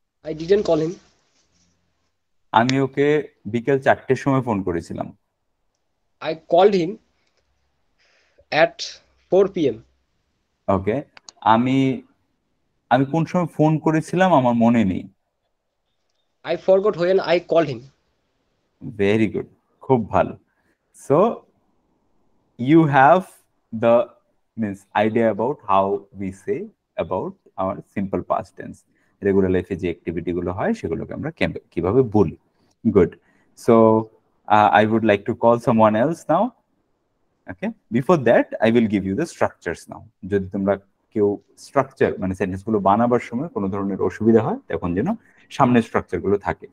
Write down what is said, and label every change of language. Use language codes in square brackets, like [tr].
[en] I didn't call him. [bn] আমি ওকে বিকেল 4টের সময় ফোন করেছিলাম। [en] I called him at 4 p.m. [bn] ওকে, আমি আমি কোন সময় ফোন করেছিলাম আমার মনে নেই। [en] I forgot when I called him. Very good, [bn] খুব ভালো। So [en] you have the idea about how we say about our simple past tense. [bn] Regular লাইফে যে অ্যাক্টিভিটি গুলো হয় সেগুলোকে আমরা কিভাবে বলি। [en] Good. [bn] So [en] I would like to call someone else now. Okay, before that I will give you the structures now. [bn] যদি তোমরা কেউ স্ট্রাকচার মানে সেন্টেন্স গুলো বানাবার সময় কোনো ধরনের অসুবিধা হয় তখন যেন সামনে স্ট্রাকচার গুলো থাকে।